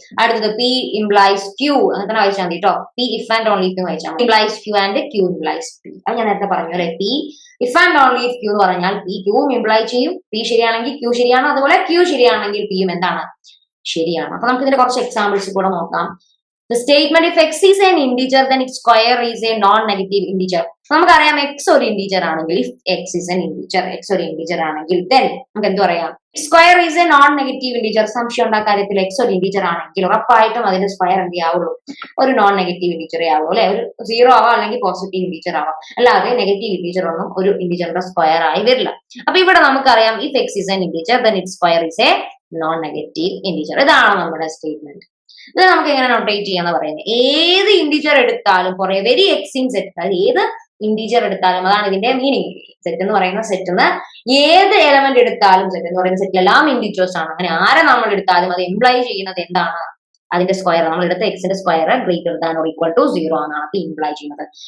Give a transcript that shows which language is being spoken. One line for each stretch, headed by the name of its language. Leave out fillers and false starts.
Malayalam: അടുത്തത് P implies Q അങ്ങനെ വായിച്ചാൽ മതി കേട്ടോ. P if and only Q വായിച്ചാൽ മതി. Implies Q and Q implies P. അത് ഞാൻ നേരത്തെ പറഞ്ഞു അല്ലെ. P if and only if Q എന്ന് പറഞ്ഞാൽ പി ക്യൂവും ഇംപ്ലൈ ചെയ്യും. പി ശരിയാണെങ്കിൽ ക്യൂ ശരിയാണ്, അതുപോലെ ക്യൂ ശരിയാണെങ്കിൽ പിയും എന്താണ്? ശരിയാണ്. അപ്പൊ നമുക്ക് ഇതിന്റെ കുറച്ച് എക്സാമ്പിൾസ് കൂടെ നോക്കാം.
English: The statement if x is an integer then its square is a non-negative integer.
Malayalam: നമുക്കറിയാം x ഒരു ഇന്റീജർ ആണെങ്കിൽ,
English: if x is an integer,
Malayalam: x ഒരു ഇന്റീജർ ആണെങ്കിൽ then നമുക്ക് എന്ത് പറയാം?
English: Square is a non-negative integer.
Malayalam: സംശയം ഉണ്ടാ കാര്യത്തിൽ x ഒരു ഇന്റീജർ ആണെങ്കിൽ ഉറപ്പായിട്ടും അതിന്റെ സ്ക്വയർ എന്ത് ആവുള്ളൂ? ഒരു നോൺ നെഗറ്റീവ് ഇന്റീജറേ ആവുള്ളൂ അല്ലെ. ഒരു 0 ആവാം അല്ലെങ്കിൽ പോസിറ്റീവ് ഇന്റീജർ ആവാം, അല്ലാതെ നെഗറ്റീവ് ഇന്റീജർ ഒന്നും ഒരു ഇന്റീജറിന്റെ സ്ക്വയർ ആയി വരില്ല. അപ്പൊ ഇവിടെ നമുക്കറിയാം
English: if x is an integer then its square is a non-negative integer.
Malayalam: ഇതാണ് നമ്മുടെ സ്റ്റേറ്റ്മെന്റ്. ഇത് നമുക്ക് എങ്ങനെ നോട്ടേറ്റ് ചെയ്യാന്ന് പറയുന്നത്? ഏത് ഇന്റീജർ എടുത്താലും for every X in set, അതായത് ഏത് ഇന്റീജർ എടുത്താലും, അതാണ് ഇതിന്റെ മീനിങ്. സെറ്റ് എന്ന് പറയുന്ന സെറ്റിന്ന് ഏത് എലമെന്റ് എടുത്താലും, സെറ്റ് എന്ന് പറയുന്ന സെറ്റിൽ എല്ലാം ഇന്റീജേഴ്സ് ആണ്. അങ്ങനെ ആരെ നമ്മൾ എടുത്താലും അത് എംപ്ലൈ ചെയ്യുന്നത് എന്താണ്? അതിന്റെ സ്ക്വയർ, നമ്മൾ എടുത്ത എക്സിന്റെ square greater than or equal to 0 ആണ് അത് ഇംപ്ലൈ ചെയ്യുന്നത്.